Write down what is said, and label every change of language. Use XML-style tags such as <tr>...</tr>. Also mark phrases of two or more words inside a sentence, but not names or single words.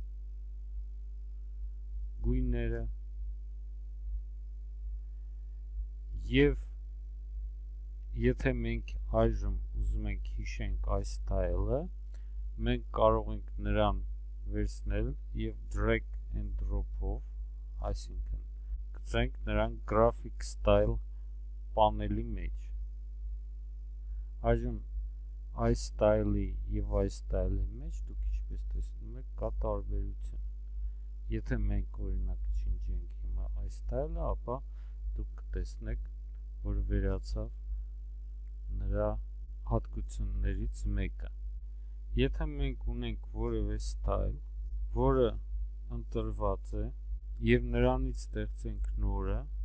<hy>գույները եւ եթե մենք այժմ ուզում ենք հիշենք այս style-ը, մենք կարող ենք նրան վերցնել եւ</hy> <en>drag and drop-</en> <hy>ով, այսինքն գցենք նրան</hy> <en>graphic style</en> <hy>պանելի մեջ։ Այժմ այս style-ի եւ այս style-ի մեջ դուք ինչպես տեսնում եք կա տարբերություն։ Եթե մենք օրինակ չնջենք հիմա այս style-ը, ապա դուք կտեսնեք, որ վերացավ նրա հատկություններից մեկը։ Եթե մենք ունենք որևէ style, որը ընտրված է, եւ նրանից ստեղծենք նորը,</hy>